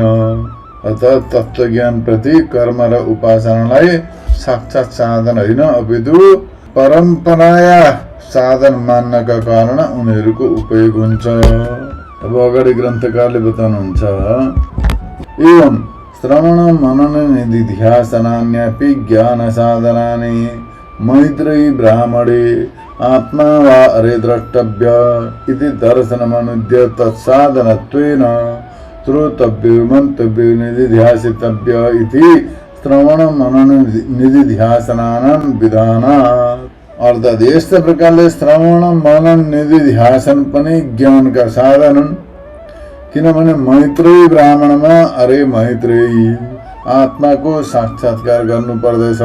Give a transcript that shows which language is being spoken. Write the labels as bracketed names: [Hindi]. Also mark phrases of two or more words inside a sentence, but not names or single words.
[Nepali] अतः तत्त्व ज्ञान प्रति कर्म र उपासनालाई साक्षात साधन होइन, अपितु परम्पराया साधन मान्नका कारण उनीहरूको उपयोग हुन्छ। अब अगाडि ग्रन्थकारले बताउनुहुन्छ, [Sanskrit] एवं श्रवण मनन निधिध्यासनान्यपि ज्ञान साधनानि मैत्रेयी ब्राह्मणे आत्मा वा अरे द्रष्टव्य इति दर्शनमनुद्य तत्साधनत्वेन श्रोतव्यो मन्तव्यो निधिध्यासितव्य इति श्रवण मनन निधिध्यासनानां विधानात्। [Nepali] अर्थात् यस्तो प्रकारले श्रवण मनन निधिध्यासन पनि ज्ञानका साधन हुन्। किनभने मैत्रेयी ब्राह्मणमा अरे मैत्रेयी आत्माको साक्षात्कार गर्नु पर्दछ।